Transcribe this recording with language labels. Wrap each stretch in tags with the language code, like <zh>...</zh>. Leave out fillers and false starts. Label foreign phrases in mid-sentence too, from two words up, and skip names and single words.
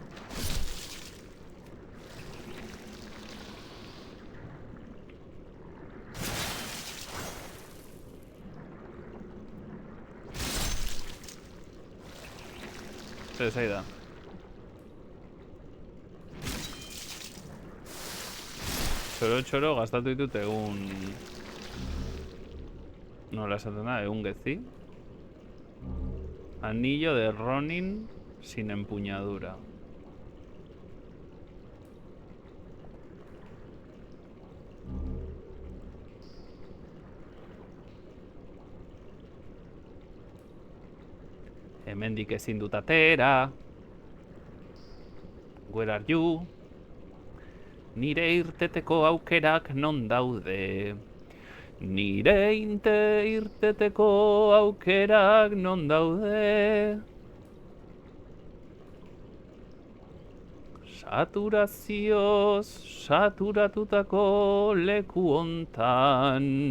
<eu>Zai da. Txoro gastatu ditut egun... Nola esaten da, egun gezi.</eu> <es>Anillo de Ronin sin empuñadura.</es> <eu>Hemendik ezin dut atera.</eu> <en>Where are you?</en> <eu>Nire irteteko aukerak non daude? Nire irteteko aukerak non daude? Saturazioz saturatutako leku hontan.</eu>